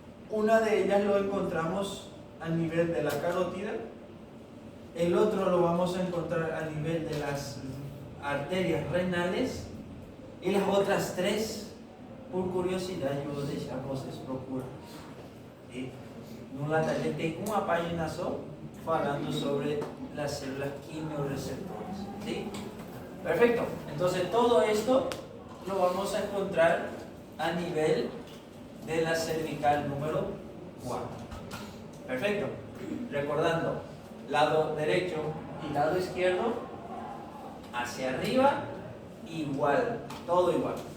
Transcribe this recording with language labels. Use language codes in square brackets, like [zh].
[es] Una de ellas lo encontramos a nivel de la carótida, el otro lo vamos a encontrar a nivel de las arterias renales, y las otras 3, por curiosidad, yo [pt] deixo a vocês procurar. No taller tem uma página só falando sobre [es] las células quimiorreceptoras. ¿Sí? Perfecto. Entonces todo esto lo vamos a encontrar a nivel de la cervical número 4. Perfecto. Recordando, lado derecho y lado izquierdo, hacia arriba, igual, todo igual.